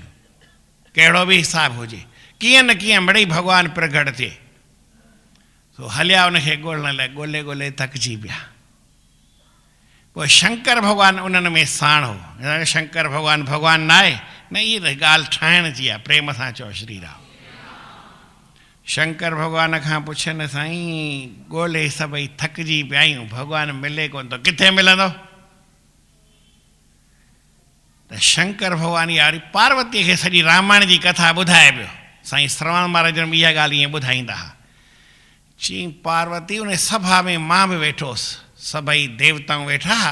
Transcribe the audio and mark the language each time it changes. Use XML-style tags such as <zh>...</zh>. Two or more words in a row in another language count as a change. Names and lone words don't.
<sd>कहिड़ो बि हिसाबु हुजे, कीअं न कीअं मिड़ई भॻवानु प्रगट थिए। सो हलिया उनखे ॻोल्हण लाइ, ॻोल्हे ॻोल्हे थकिजी पिया। पोइ शंकर भॻवानु उन्हनि में साण हो। शंकर भॻवानु भॻवानु न आहे, न इहा त ॻाल्हि ठाहिण जी आहे। प्रेम सां चओ श्री राम। शंकर भॻवान खां पुछनि, साईं ॻोल्हे सभई थकिजी पिया आहियूं, भॻवानु मिले कोन थो, किथे मिलंदो? त शंकर भॻवानु इहा वरी पार्वतीअ खे सॼी रामायण जी कथा ॿुधाए पियो। साईं श्रवण महाराज बि इहा ॻाल्हि ईअं ॿुधाईंदा हुआ। चई पार्वती उन सभा में मां बि वेठोसि, सभई देवताऊं वेठा हुआ।</sd>